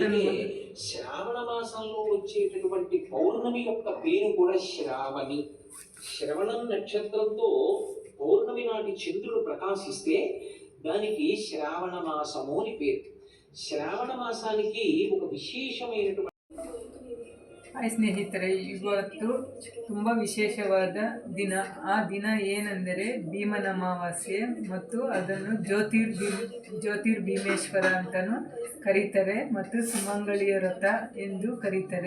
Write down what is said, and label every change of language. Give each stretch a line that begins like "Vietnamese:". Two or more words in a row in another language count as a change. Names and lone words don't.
Telugu: అందుకే శ్రావణ మాసంలో వచ్చేటటువంటి పౌర్ణమి యొక్క పేరు కూడా శ్రావణి. శ్రవణం నక్షత్రంతో పౌర్ణమి నాటి చంద్రుడు ప్రకాశిస్తే దానికి శ్రావణ మాసము అని పేరు. శ్రావణ ಮಾಸಾనికి ఒక ವಿಶೇಷమైనటువంటి
Kannada: ಹಾಯ್ ಸ್ನೇಹಿತರೆ, ಇವತ್ತು ತುಂಬ ವಿಶೇಷವಾದ ದಿನ. ಆ ದಿನ ಏನೆಂದರೆ ಭೀಮನ ಅಮಾವಾಸ್ಯೆ ಮತ್ತು ಅದನ್ನು ಜ್ಯೋತಿರ್ಭೀಮೇಶ್ವರ ಅಂತಲೂ ಕರೀತಾರೆ ಮತ್ತು ಸುಮಂಗಳಿಯ ವ್ರತ ಎಂದು ಕರೀತಾರೆ.